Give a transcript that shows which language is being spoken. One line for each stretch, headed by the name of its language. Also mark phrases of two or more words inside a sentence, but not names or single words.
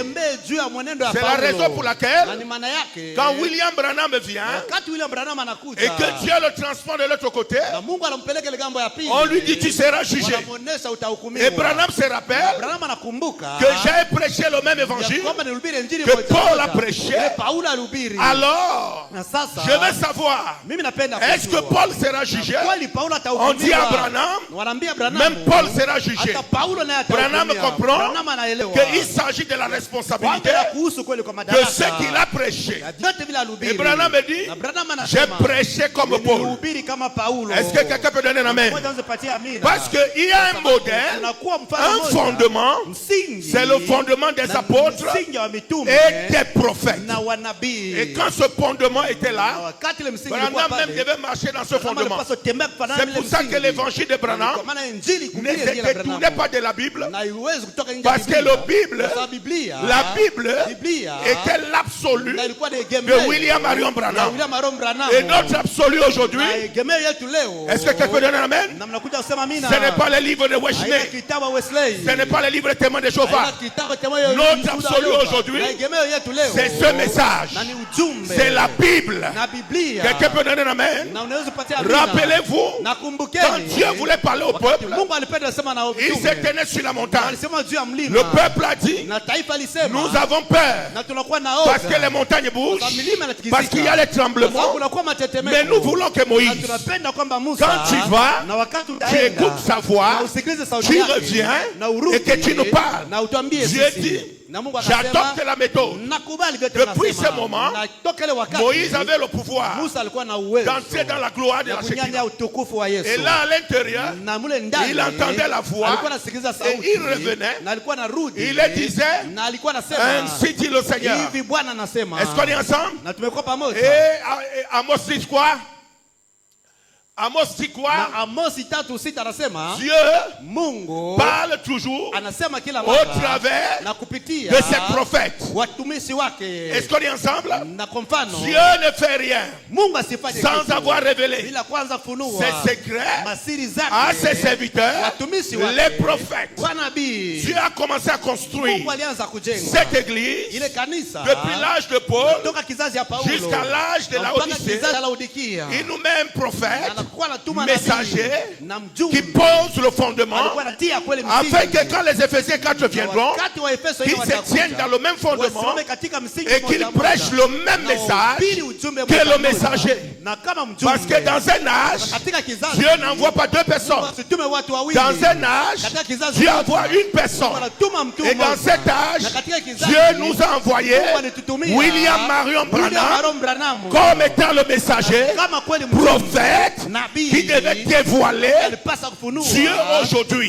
Swahili: tembee juu ya mwenendo wa
French: C'est la Paulo. raison pour laquelle,
Swahili: Na ni maana yake
French: quand William Branham vient
Swahili: wakati William Branham anakuja
French: et que Dieu le transforme de l'autre côté,
Swahili: na Mungu anampeleka ile gambo ya pili,
French: on lui dit tu seras jugé.
Swahili: wanamuonesha utahukumiwa.
French: Et Branham se rappelle
Swahili: Branham anakumbuka
French: que j'ai prêché le même
Swahili: ya
French: évangile
Swahili: kwamba nilihubiri injili
French: que
Swahili: moja
French: Paul a
Swahili: moja.
French: prêché.
Swahili: Ile Paulo alihubiri.
French: Alors,
Swahili: Na sasa
French: je veux savoir,
Swahili: mimi napenda
French: est-ce que
Swahili: kujua.
French: Paul sera jugé?
Swahili: Kweli Paulo
French: On dit à
Swahili: atahukumiwa.
French: Branham,
Swahili: Wanaambia Branham.
French: même Paul sera jugé.
Swahili: Hata Paulo naye
French: Branham
Swahili: atahukumiwa.
French: comprend
Swahili: Branham anaelewa.
French: qu'il s'agit de la responsabilité
Swahili: Kwamba kuhusu kweli kwa
French: de
Swahili: madaraka.
French: ce qu'il a prêché.
Swahili: Ya vyote vile alihubiri.
French: Et Branham me dit,
Swahili: Na Branham
French: j'ai
Swahili: anasema,
French: prêché comme Paul.
Swahili: nilihubiri kama Paulo.
French: Est-ce que quelqu'un peut donner un amen?
Swahili: Mmoja anaweza patia amina.
French: Parce qu'il y a un modèle,
Swahili: Unakuwa mfano
French: un
Swahili: moja.
French: fondement,
Swahili: Msingi.
French: c'est le fondement des
Swahili: Na
French: apôtres
Swahili: msingi wa mitume
French: et des prophètes.
Swahili: na wanabii.
French: Et quand ce fondement était
Swahili: Na
French: là,
Swahili: wakati ile msingi ulikuwa
French: Branham même
Swahili: pale,
French: devait marcher dans ce
Swahili: Branham
French: fondement.
Swahili: alipaswa kutembea kufanana
French: C'est
Swahili: na ile
French: pour ça que
Swahili: msingi.
French: l'évangile de Branham
Swahili: Kwa maana injili
French: ne
Swahili: kuhubiri
French: se
Swahili: injili ya
French: détournait
Swahili: Branham.
French: pas de la Bible,
Swahili: Na haiwezi kutoka nje ya
French: parce que
Swahili: Biblia.
French: la Bible
Swahili: Kwa sababu Biblia
French: était l'absolu
Swahili: na ilikuwa ni
French: de
Swahili: egemeo
French: William Marion
Swahili: ya
French: Branham.
Swahili: William Marion Branham.
French: Et notre absolu aujourd'hui,
Swahili: Na egemeo yetu leo.
French: est-ce que quelqu'un peut donner un amen?
Swahili: Na mnakuja kusema amina.
French: Ce n'est pas le livre de
Swahili: Haina
French: Wesley,
Swahili: kitabu ya Wesley.
French: ce n'est pas le livre de témoins de
Swahili: Haina
French: Jéhovah.
Swahili: kitabu tema ya
French: Notre
Swahili: Ushuhuda wa
French: absolu
Swahili: Yehova.
French: aujourd'hui,
Swahili: Na egemeo yetu leo.
French: c'est ce message.
Swahili: Na ni ujumbe.
French: C'est la Bible.
Swahili: Na Biblia.
French: Quelqu'un peut donner un amen?
Swahili: Na unaweza kupatia amina.
French: Rappelez-vous,
Swahili: Na
French: quand
Swahili: kumbukeni.
French: Dieu voulait parler au
Swahili: Wakati
French: peuple,
Swahili: Mungu alipenda kusema na
French: il
Swahili: mtume.
French: se tenait sur la montagne.
Swahili: Alisema juu ya mlima.
French: Le peuple a dit,
Swahili: Na taifa alisema.
French: nous avons peur
Swahili: Na tunakuwa na
French: parce
Swahili: hofu.
French: que les montagnes bougent,
Swahili: Kwa milima inatikisika.
French: parce qu'il y a les
Swahili: Kwa sababu
French: tremblements.
Swahili: kunakuwa matetemeko.
French: Mais nous voulons que
Swahili: Na
French: Moïse,
Swahili: tunapenda kwamba Musa.
French: quand tu vas,
Swahili: na wakati
French: tu
Swahili: utaenda,
French: écoutes sa voix,
Swahili: na usikilize sauti
French: tu
Swahili: yake,
French: reviens
Swahili: na urudi,
French: et que tu nous parles.
Swahili: na utuambie
French: Dieu
Swahili: sisi.
French: dit,
Swahili: Na Mungu akasema,
French: j'adopte la méthode.
Swahili: nakubali vyote
French: Depuis
Swahili: mnasema.
French: ce moment,
Swahili: Na toka ile wakati,
French: Moïse avait le pouvoir
Swahili: Musa alikuwa na uwezo
French: d'entrer dans la gloire de
Swahili: ya
French: la
Swahili: kunyanya
French: Shekinah.
Swahili: utukufu wa Yesu.
French: Et là, à l'intérieur,
Swahili: Na mule ndani,
French: il entendait la voix
Swahili: alikuwa anasikiliza sauti,
French: et il revenait.
Swahili: na alikuwa anarudi,
French: Il le disait,
Swahili: na alikuwa anasema,
French: ainsi dit le Seigneur.
Swahili: hivi Bwana anasema.
French: Est-ce qu'on est ensemble?
Swahili: Na tumekuwa pamoja.
French: Et Amos dit quoi? Amos dit quoi?
Swahili: Na Amosi 3:6 anasema
French: Dieu
Swahili: Mungu
French: parle toujours
Swahili: anasema kila
French: au
Swahili: mara
French: travers
Swahili: na kupitia
French: de ses prophètes.
Swahili: watumishi wake.
French: Est-ce qu'on est ensemble?
Swahili: Na kwa mfano
French: Dieu ne fait rien
Swahili: Mungu asifanye
French: sans
Swahili: kitu
French: avoir révélé
Swahili: bila kwanza funua
French: ses secrets
Swahili: masiri zake
French: à ses serviteurs,
Swahili: watumishi wake,
French: les prophètes.
Swahili: kwa nabii.
French: Dieu a commencé à construire
Swahili: Mungu alianza kujenga
French: cette église
Swahili: ile kanisa
French: depuis l'âge de Paul
Swahili: toka kizazi ya Paulo
French: jusqu'à l'âge de la
Swahili: mpaka
French: Odyssée.
Swahili: kizazi cha Laodikia.
French: Il nous met un prophète,
Swahili: Anakuwa anatuma
French: messager,
Swahili: nabii na mjumbe
French: qui pose le fondement
Swahili: alikuwa anatia kweli msingi.
French: afin que quand les Éphésiens 4 viendront,
Swahili: Wakati wa Efeso
French: qu'ils
Swahili: ile
French: se
Swahili: watakuja,
French: tiennent dans le même fondement
Swahili: wasimame katika msingi
French: et qu'ils
Swahili: moja moja.
French: prêchent le même
Swahili: Na
French: message
Swahili: wahubiri ujumbe
French: que
Swahili: moja
French: le
Swahili: moja.
French: messager.
Swahili: Na kama mjumbe,
French: Parce que dans un âge,
Swahili: katika kizazi
French: Dieu n'envoie pas deux personnes.
Swahili: wasitume watu wawili.
French: Dans un âge,
Swahili: Katika kizazi
French: Dieu
Swahili: moja,
French: envoie une personne.
Swahili: wanatuma mtu
French: Et dans
Swahili: mmoja.
French: cet âge,
Swahili: Na katika kizazi,
French: Dieu nous a envoyé
Swahili: Mungu alitutumia
French: William Marion
Swahili: William
French: Branham
Swahili: Marion Branham
French: comme étant le messager,
Swahili: kama kweli mjumbe,
French: prophète,
Swahili: nabii,
French: qui devait dévoiler
Swahili: alipasa kufunua
French: Dieu aujourd'hui.